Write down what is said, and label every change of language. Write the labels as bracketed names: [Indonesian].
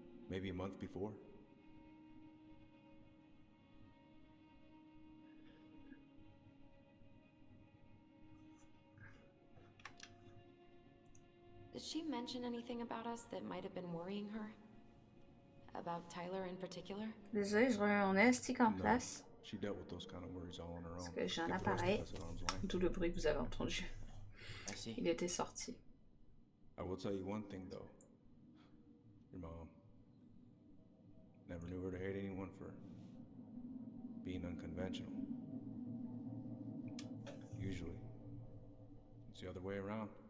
[English] Maybe a month before. Did she mention anything about us that might have been worrying her? About Tyler in particular? [French] Désolé, je remets mon élastique en place. [English] She dealt with those kind of worries all on her own. [French] Parce que j'ai un appareil. D'où le bruit que vous avez entendu. Il était sorti. [English] I will tell you one thing though. Your mom never knew her to hate anyone for being unconventional. Usually, it's the other way around.